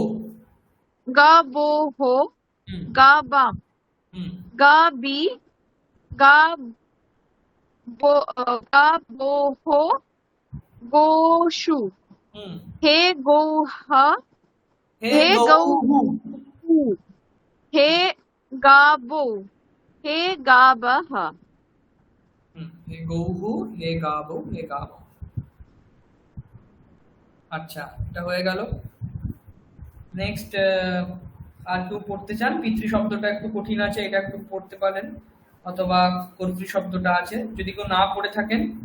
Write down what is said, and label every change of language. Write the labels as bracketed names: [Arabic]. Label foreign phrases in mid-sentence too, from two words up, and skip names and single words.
[Sanskrit] गावोः, गावां, गावि, गावोः, गोषु, हे गौः, हे गौः, हे गावो, हे गावः। হে গৌহু, হে গাবো, হে গাবো। [Bangla] আচ্ছা, এটা হয়ে গেল। নেক্সট, আর কেউ পড়তে চান? পিতৃ শব্দটা একটু কঠিন আছে, এটা একটু পড়তে পারেন, অথবা কর্তৃ শব্দটা আছে, যদি কেউ না পড়ে থাকেন।